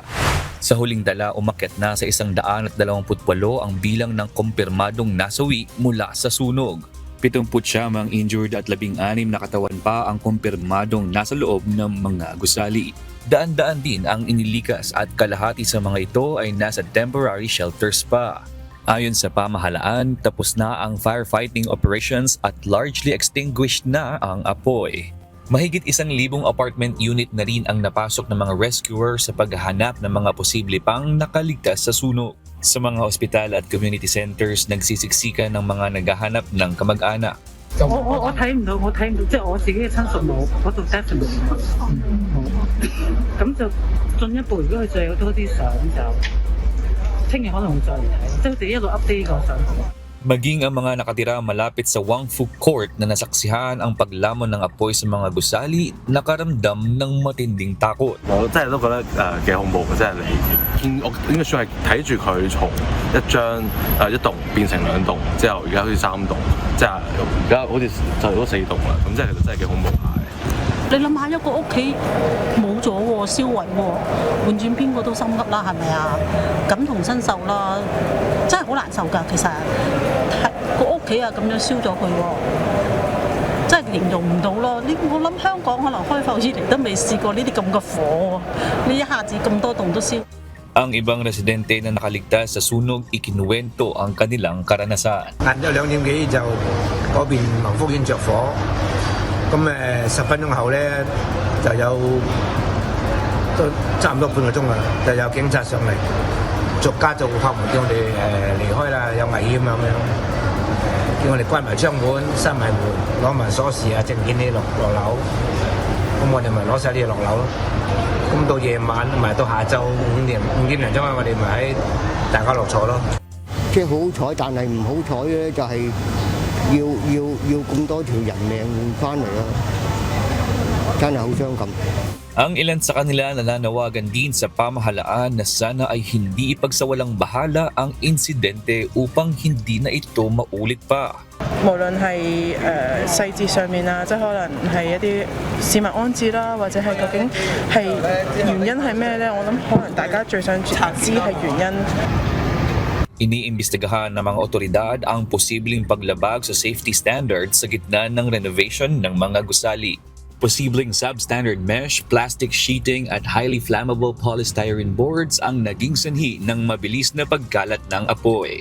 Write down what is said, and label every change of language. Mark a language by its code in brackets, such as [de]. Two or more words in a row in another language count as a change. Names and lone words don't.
[tl] Sa huling dala, umakyat na sa 128 ang bilang ng kumpirmadong nasawi mula sa sunog. 70 ang injured at 16 na katawan pa ang kumpirmadong nasa loob ng mga gusali. Daan-daan din ang inilikas at kalahati sa mga ito ay nasa [en] temporary shelters [tl] pa. Ayon sa pamahalaan, tapos na ang [en] firefighting operations [tl] at [en] largely extinguished [tl] na ang apoy. Mahigit 1,000 [en] apartment unit [tl] na rin ang napasok ng mga rescuer sa paghahanap ng mga posible pang nakaligtas sa sunog. Sa mga ospital at [en] community centers, [tl] nagsisiksikan ng mga naghahanap ng kamag-anak. [yue] 我睇唔到，即係我自己嘅親屬冇，嗰度 definitely 冇。咁就進一步，如果佢再有多啲相就。聽日可能會再嚟睇，即係佢哋一路 update 個相。 [tl] Maging ang mga nakatira malapit sa Wang Fu Court na nasaksihan ang paglamon ng apoy sa mga gusali, nakaramdam ng matinding takot. [yue] 我真係都覺得幾恐怖嘅，真係你我應該算係睇住佢從一棟變成2棟，之後而家好似3棟，即係而家好似就嚟到4棟啦，咁即係其實真係幾恐怖下。你諗下一個屋企冇咗喎，燒毀喎，換轉邊個都心急啦，係咪啊？感同身受啦，真係好難受㗎。其實個屋企啊咁樣燒咗佢喎，真係形容唔到咯。我諗香港可能開埠以嚟都未試過呢啲咁嘅火喎，呢一下子咁多棟都燒。 [tl] Ang ibang residente na nakaligtas sa sunog ikinuwento ang kanilang karanasan. [yue] 晏晝2點幾就嗰邊宏福苑着火。咁10分鐘後咧，就有都差唔多半個鐘啦，就有警察上嚟，逐家逐戶敲門叫我哋離開啦，有危險啊咁樣，叫我哋關埋窗門、閂埋門，攞埋鎖匙啊、證件啲落樓，咁我哋咪攞晒啲嘢落樓咯。咁到夜晚同埋到下晝5點零鐘啊，我哋咪喺大家樂坐咯。即係好彩，但係唔好彩咧，就係。 要咁多條人命換翻嚟咯，真係好傷感。 [tl] Ang ilan sa kanila nananawagan din sa pamahalaan na sana ay hindi ipagsawalang bahala ang insidente upang hindi na ito maulit pa. [yue] 無論係細節上面啊，即係可能係一啲市民安置啦，或者係究竟係原因係咩咧？我諗可能大家最想知係原因。 [tl] Iniimbestigahan ng mga otoridad ang posibleng paglabag sa [en] safety standards [tl] sa gitna ng renovation ng mga gusali. Posibleng [en] substandard mesh, plastic sheeting [tl] at [en] highly flammable polystyrene boards [tl] ang naging sanhi ng mabilis na pagkalat ng apoy.